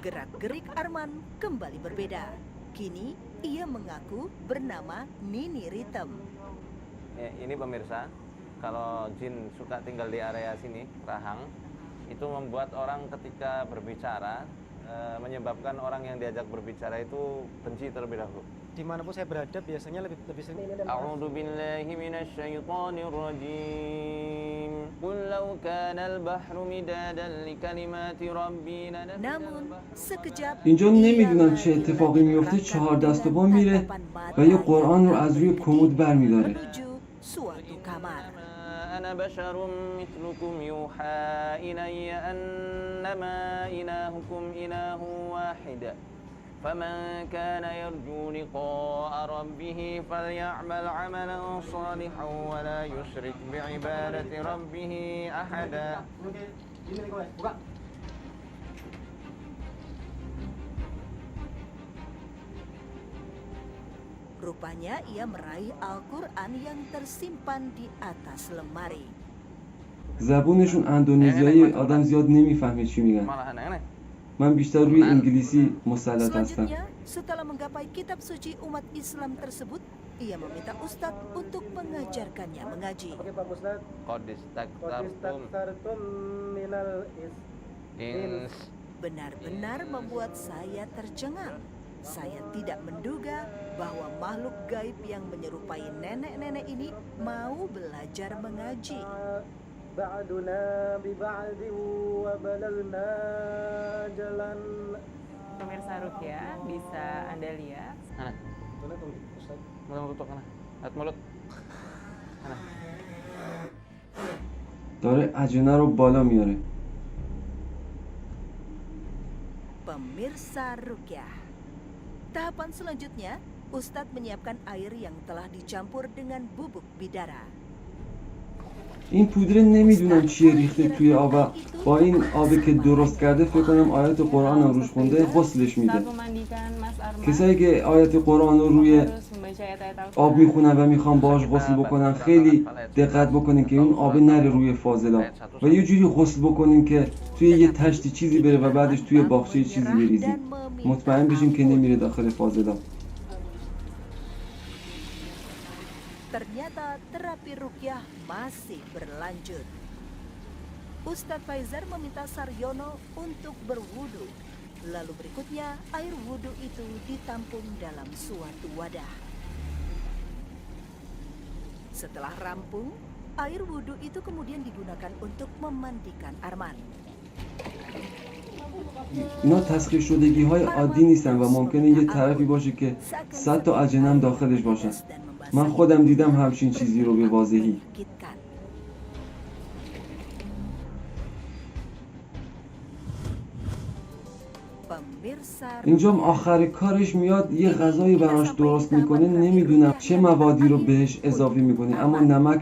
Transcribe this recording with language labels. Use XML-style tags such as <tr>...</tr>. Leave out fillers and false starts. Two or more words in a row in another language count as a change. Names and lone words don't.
<id>Gerak-gerik Arman kembali berbeda. Kini ia mengaku bernama Nini Ritem. Ya, ini pemirsa, kalau jin suka tinggal di area sini, rahang, itu membuat orang ketika berbicara, menyebabkan orang yang diajak berbicara itu benci terlebih dahulu. dimanapun saya berada biasanya lebih sering</id> <ar>أعوذ بالله من الشيطان الرجيم. قل لو كان البحر مدادا لكلمات ربي لنفد</ar> <id>Namun sekejap</id> <fa>اینجا</fa> <id>ia</id> <fa>نمیدونم چه</fa> <id>lari</id> <fa>اتفاقی میفته</fa> <id>melangkah</id> <fa>چهار دست و</fa> <id>dengan</id> <fa>پا میره</fa> <id>tatapan</id> <fa>و یه</fa> <id>mata</id> <fa>قرآن رو</fa> <id>yang</id> <fa>از روی</fa> <id>tajam</id> <fa>کمد برمیداره</fa> <id>menuju suatu kamar.</id> <ar>أنا بشر مثلكم يوحى إلي أنما إلهكم إله واحد فمن كان يرجو لقاء ربه فليعمل عملا صالحا ولا يشرك بعبادة ربه أحدا.</ar> <id>ini nih kowe buka. Rupanya ia meraih Al-Quran yang tersimpan di atas lemari.</id> <fa>زبونشون اندونزیایی آدم زیاد نمیفهمه چی میگن</fa> <id>Malah aneh-aneh.</id> <fa>من بیشتر روی انگلیسی مسلط هستم</fa> <id>Selanjutnya, setelah menggapai kitab suci umat Islam tersebut, ia meminta Ustadz untuk mengajarkannya mengaji. Oke Pak Ustaz.</id> <ar>Qad Qad istaktartum استكثرتم من ins.</ar> <id>Benar-benar membuat saya tercengang. Saya tidak menduga bahwa makhluk gaib yang menyerupai nenek-nenek ini mau belajar mengaji.</id> <ar>بعضنا ببعض وبلغنا أجلنا.</ar> <id>Pemirsa Rukyah bisa Anda lihat Mana? Mana tuh Ustaz? Mulut tutup mana? Lihat mulut. Mana?</id> <fa>داره عجینه رو بالا میاره</fa> <id>Pemirsa Rukyah. Tahapan selanjutnya, Ustadz menyiapkan air yang telah dicampur dengan bubuk bidara.</id> <fa>این پودر نمیدونم چیه ریخته توی آب و با این آبی که درست کرده فکر کنم آیات قرآن رو روش خونده غسلش میده</fa> <id>saat memandikan Mas Arman.</id> <fa>کسایی که آیات قرآن رو روی</fa> <id>harus membaca ayat-ayat</id> <fa>آب میخونن و میخوان باهاش غسل بکنن خیلی دقت بکنین که اون آب نره روی فاضلاب و یه جوری غسل بکنین که توی یه تشتی چیزی بره و بعدش توی باغچه چیزی بریزین مطمئن بشین که نمیره داخل فاضلاب</fa> <id>Ternyata terapi rukyah masih berlanjut. Ustadz Faizar meminta Saryono untuk berwudu. Lalu berikutnya air wudu itu ditampung dalam suatu wadah. Setelah rampung, air wudu itu kemudian digunakan untuk memandikan Arman.</id> <fa>اینا تسخیر شدگی های عادی نیستن و ممکنه یه طرفی باشه که 100 تا عجینه هم داخلش باشن من خودم دیدم همچین چیزی رو به واضحی اینجا آخر کارش میاد یه غذایی براش درست میکنه نمیدونم چه موادی رو بهش اضافه میکنه اما نمک</fa>